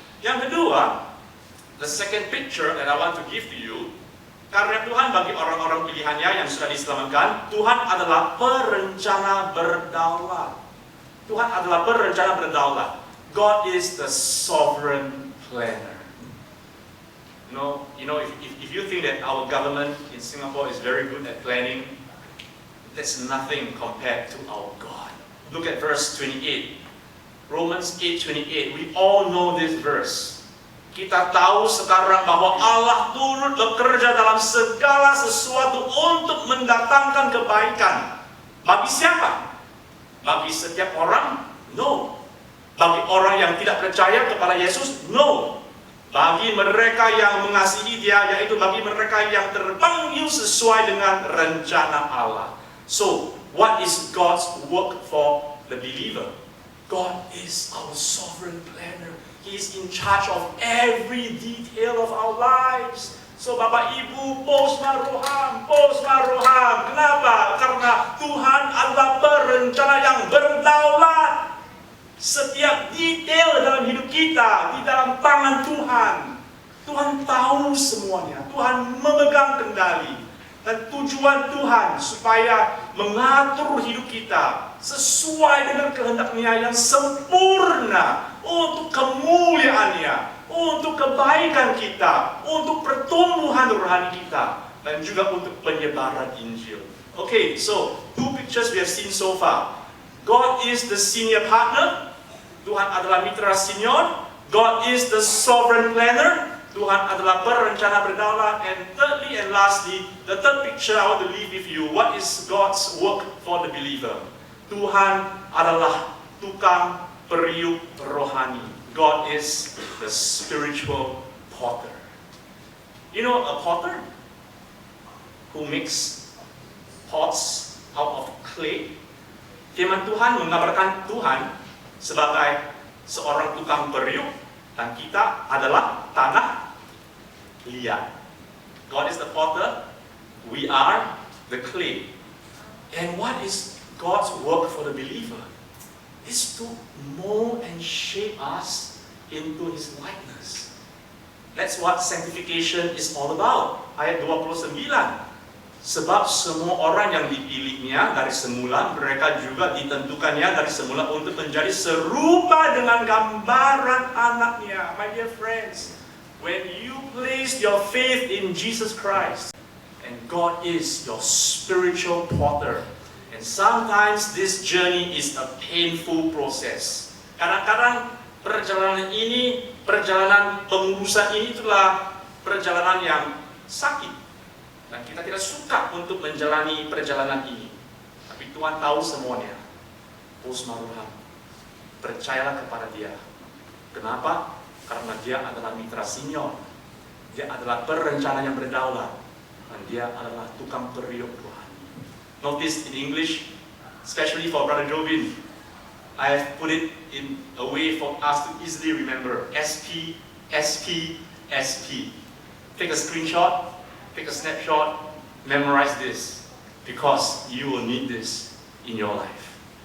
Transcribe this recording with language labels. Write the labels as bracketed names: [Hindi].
[Indonesian] Yang kedua, [English] the second picture that I want to give to you, [Indonesian] karya Tuhan bagi orang-orang pilihannya yang sudah diselamatkan, Tuhan adalah perencana berdaulat. Tuhan adalah perencana berdaulat. [English] God is the sovereign planner. You know, if you think that our government in Singapore is very good at planning, that's nothing compared to our God. Look at verse 28. Romans 8:28. We all know this verse. [Indonesian] Kita tahu sekarang bahwa Allah turut bekerja dalam segala sesuatu untuk mendatangkan kebaikan. Bagi siapa? Bagi setiap orang? No. Bagi orang yang tidak percaya kepada Yesus? No. Bagi mereka yang mengasihi Dia, yaitu bagi mereka yang terpanggil sesuai dengan rencana Allah. [English] So, what is God's work for the believer? God is our sovereign planner. He is in charge of every detail of our lives. [Indonesian] So, Bapak Ibu, Posmaroham. Kenapa? Karena Tuhan adalah perencana yang berdaulat. Setiap detail dalam hidup kita di dalam tangan Tuhan. Tuhan tahu semuanya. Tuhan memegang kendali. Dan tujuan Tuhan supaya mengatur hidup kita sesuai dengan kehendak-Nya yang sempurna untuk kemuliaan-Nya, untuk kebaikan kita, untuk pertumbuhan rohani kita, dan juga untuk penyebaran Injil. [English] Okay, so 2 pictures we have seen so far. God is the senior partner. [Indonesian] Tuhan adalah mitra senior. [English] God is the sovereign planner. [Indonesian] Tuhan adalah perencana berdaulat. [English] And thirdly and lastly, the third picture I want to leave with you. What is God's work for the believer? [Indonesian] Tuhan adalah tukang periuk rohani. [English] God is the spiritual potter. You know a potter who makes pots out of clay? [Indonesian] Firman Tuhan menggambarkan Tuhan sebagai seorang tukang periuk, dan kita adalah tanah liat. [English] God is the potter, we are the clay. And what is God's work for the believer? Is to mold and shape us into His likeness. That's what sanctification is all about. [Indonesian] Ayat 29. Sebab semua orang yang dipilihnya dari semula, mereka juga ditentukannya dari semula untuk menjadi serupa dengan gambaran anaknya. [English] My dear friends, when you place your faith in Jesus Christ, and God is your spiritual potter. And sometimes this journey is a painful process. [Indonesian] Kadang-kadang perjalanan ini, perjalanan pengurusan ini itulah perjalanan yang sakit. Dan kita tidak suka untuk menjalani perjalanan ini. Tapi Tuhan tahu semuanya. Bos Maruham, percayalah kepada Dia. Kenapa? Karena Dia adalah mitra senior. Dia adalah perencana yang berdaulat. Dan Dia adalah tukang periuk rohani. [English] Notice in English, especially for Brother Jovin, I have put it in a way for us to easily remember. SP, SP, SP. Take a screenshot, take a snapshot, memorize this, because you will need this in your life.